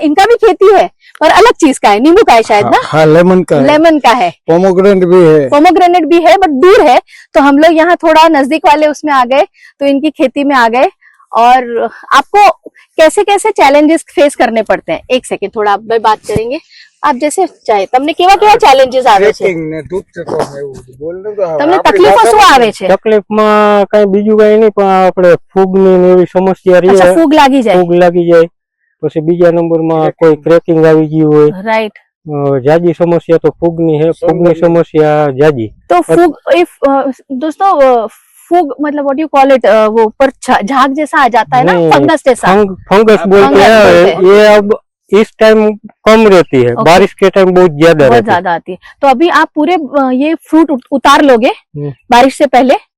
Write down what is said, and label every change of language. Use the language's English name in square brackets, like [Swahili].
[Hindi] इनका भी खेती है, पर अलग चीज का है, नींबू का है शायद ना। हाँ, लेमन का है। पोमोग्रेनेट भी है, बट दूर है, तो हम लोग यहाँ थोड़ा नजदीक वाले उसमें आ गए, तो इनकी खेती में आ गए। और आपको कैसे कैसे चैलेंजेस फेस करने पड़ते हैं? एक सेकेंड, थोड़ा आप बात करेंगे। आप जैसे चाहे [Gujarati] તમને કેવા કેવા ચેલેન્જીસ આવે છે? તમને તકલીફો શું આવે છે? તકલીફમાં કઈ બીજું કઈ નહીં, પણ આપણે ફૂગની એવી સમસ્યા રહી છે। ફૂગ લાગી જાય પછી બીજા નંબરમાં કોઈ ક્રેકિંગ આવી ગયું હોય। રાઈટ। જાજી સમસ્યા તો ફૂગની [Hindi] है, [Gujarati] ફૂગની સમસ્યા જાજી। [Hindi] तो फूग, दोस्तों, फूग मतलब व्हाट यू कॉल इट, वो ऊपर झाग जैसा आ जाता है ना, फंगस जैसा। फंगस बोलते हैं। ये अब इस टाइम कम रहती है, बारिश के टाइम बहुत ज्यादा आती है। तो अभी आप पूरे ये फ्रूट उतार लोगे बारिश से पहले?